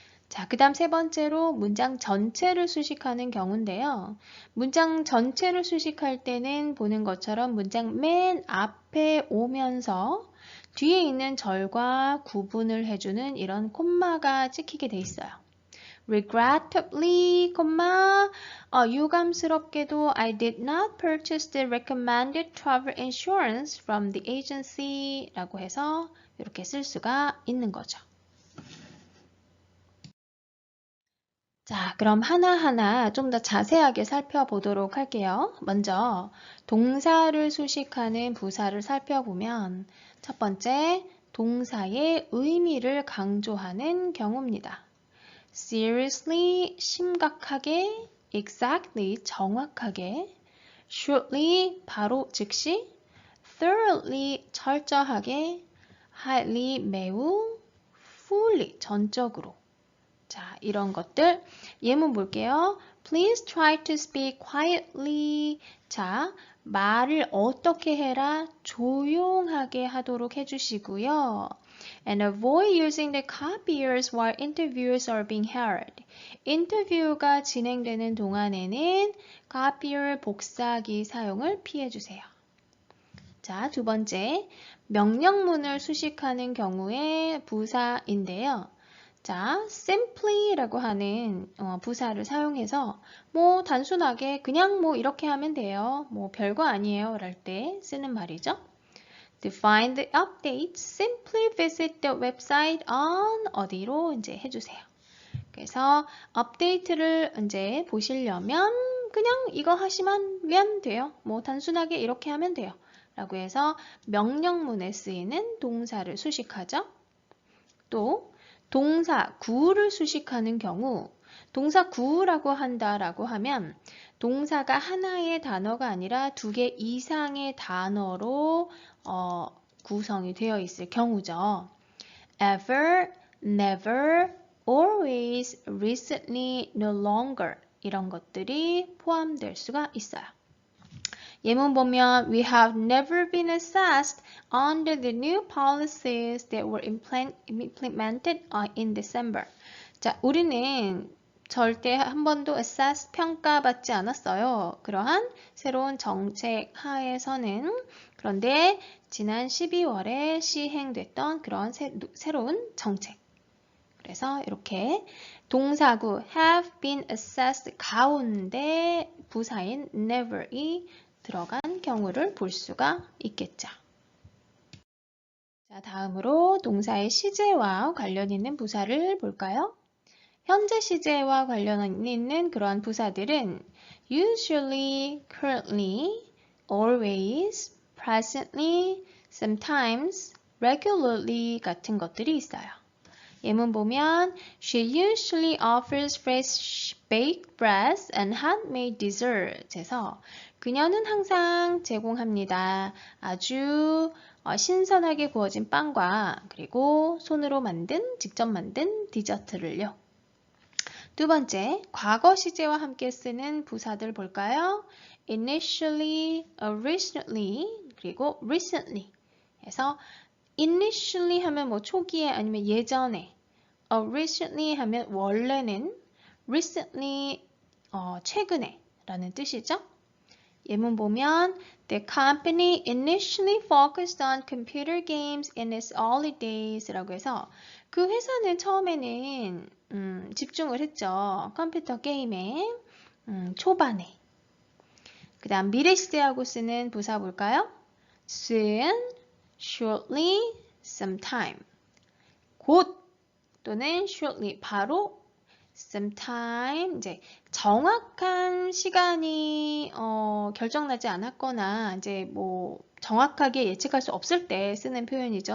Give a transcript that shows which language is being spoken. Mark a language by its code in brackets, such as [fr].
[ko] 자, 그 다음 3번째로 문장 전체를 수식하는 경우인데요. 문장 전체를 수식할 때는 보는 것처럼 문장 맨 앞에 오면서 뒤에 있는 절과 구분을 해주는 이런 콤마가 찍히게 돼 있어요. [en] Regrettably, 유감스럽게도 I did not purchase the recommended travel insurance from the agency 라고 해서 이렇게 쓸 수가 있는 거죠. [ko] 자, 그럼 하나하나 좀 더 자세하게 살펴보도록 할게요. 먼저 동사를 수식하는 부사를 살펴보면 첫 번째, 동사의 의미를 강조하는 경우입니다. Seriously, 심각하게, exactly, 정확하게, shortly, 바로 즉시, thoroughly, 철저하게, highly, 매우, fully, 전적으로 자, 이런 것들 예문 볼게요. [en] Please try to speak quietly. [ko] 자, 말을 어떻게 해라? 조용하게 하도록 해주시고요. [en] And avoid using the copiers while interviews are being held. [ko] 인터뷰가 진행되는 동안에는 copier 복사기 사용을 피해주세요. 자, 두 번째, 명령문을 수식하는 경우의 부사인데요. 자, simply라고 하는 부사를 사용해서 뭐 단순하게 그냥 뭐 이렇게 하면 돼요. 뭐 별거 아니에요. 랄 때 쓰는 말이죠. [en] To find the updates, simply visit the website on [ko] 어디로 이제 해주세요. 그래서 업데이트를 이제 보시려면 그냥 이거 하시면 돼요. 뭐 단순하게 이렇게 하면 돼요. 라고 해서 명령문에 쓰이는 동사를 수식하죠. 또 동사 구를 수식하는 경우 동사 구라고 한다라고 하면 동사가 하나의 단어가 아니라 2개 이상의 단어로 구성이 되어 있을 경우죠. [en] ever, never, always, recently, no longer [ko] 이런 것들이 포함될 수가 있어요. 예문 보면 [en] We have never been assessed under the new policies that were implemented in December. [ko] 자, 우리는 절대 한 번도 assess 평가받지 않았어요. 그러한 새로운 정책 하에서는 그런데 지난 12월에 시행됐던 그런 새로운 정책. 그래서 이렇게 동사구 have been assessed 가운데 부사인 never이 들어간 경우를 볼 수가 있겠죠. 자, 다음으로 동사의 시제와 관련 있는 부사를 볼까요? 현재 시제와 관련 있는 그러한 부사들은 usually, currently, always, presently, sometimes, regularly 같은 것들이 있어요. 예문 보면 [en] She usually offers fresh baked breads and handmade desserts [ko] 해서 그녀는 항상 제공합니다. 아주 신선하게 구워진 빵과 그리고 손으로 직접 만든 디저트를요. 두 번째, 과거 시제와 함께 쓰는 부사들 볼까요? Initially, originally, 그리고 recently 해서 initially 하면 뭐 초기에 아니면 예전에 originally 하면 원래는 recently 최근에 라는 뜻이죠. 예문 보면 [en] The company initially focused on computer games in its early days [ko] 라고 해서 그 회사는 처음에는 집중을 했죠. 컴퓨터 게임에 초반에. 그 다음 미래 시제하고 쓰는 부사 볼까요? [en] Soon, shortly, sometime. [ko] 곧 또는 shortly, 바로 sometime, 이제 정확한 시간이 결정나지 않았거나 이제 뭐 정확하게 예측할 수 없을 때 쓰는 표현이죠.